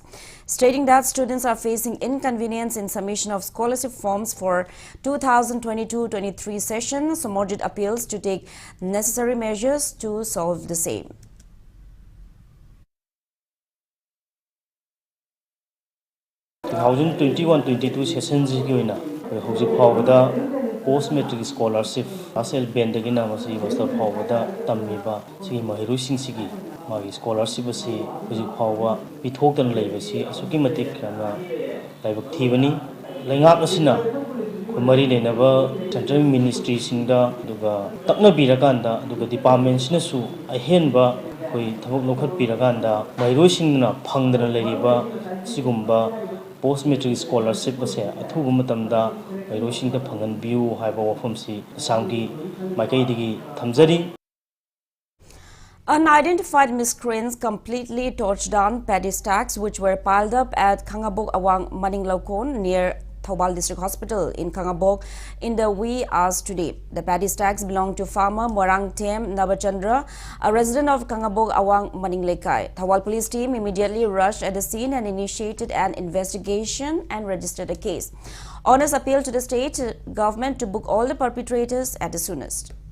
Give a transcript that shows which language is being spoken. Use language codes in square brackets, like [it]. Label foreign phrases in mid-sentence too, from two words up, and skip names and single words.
[en] Stating that students are facing inconvenience in submission of scholarship forms for 2022-23 session, Somorjit appeals to take necessary measures to solve the same. The 2021-22 session post-matric scholarship [mni] asel bendagina masi master phawada tammiba sigi mahiru singsigi magi scholarship asi huji phawwa pithokdan leibasi asuki matik kana laibak thibani lengak asina kumari lenaba [en] central ministry [mni] singda aduga takna birakanda aduga department sinasu ahenba koi thabak lokhat birakanda mairoi singna phangdana leriba sigumba [en] post matric scholarship [mni] ase athuba matamda mairoi singda phangan biu haiba wafamsi asanggi maikai thamjari. [en] Unidentified miscreants completely torched down paddy stacks which were piled up at Kangabok Awang Maninglokon near Thobal District Hospital in Kangabok in the wee hours today. The paddy stacks belong to farmer Morang Tem Nabachandra, a resident of Kangabok Awang Maninglekai. Thobal police team immediately rushed at the scene and initiated an investigation and registered a case. Honors appealed to the state government to book all the perpetrators at the soonest.